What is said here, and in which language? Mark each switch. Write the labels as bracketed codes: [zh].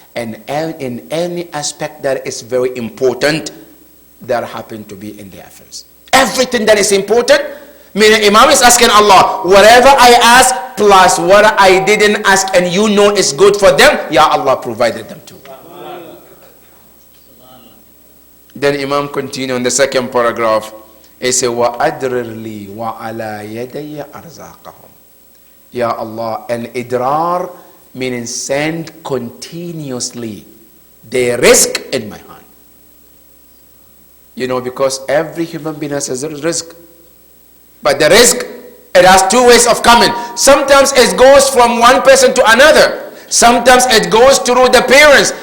[en] And in any aspect that is very important, that happen to be in their affairs. Everything that is important, meaning Imam is asking Allah, whatever I ask plus what I didn't ask and you know is good for them, Ya Allah provided them too. Then Imam continue in the second paragraph. He said, [ar] وَأَدْرِرْ لِي وَعَلَى يَدَيَّ أَرْزَاقَهُمْ. [en] Ya Allah, and idrar meaning send continuously the risk in my hand. You know, because every human being has a risk. But the risk, it has two ways of coming. Sometimes it goes from one person to another. Sometimes it goes through the parents.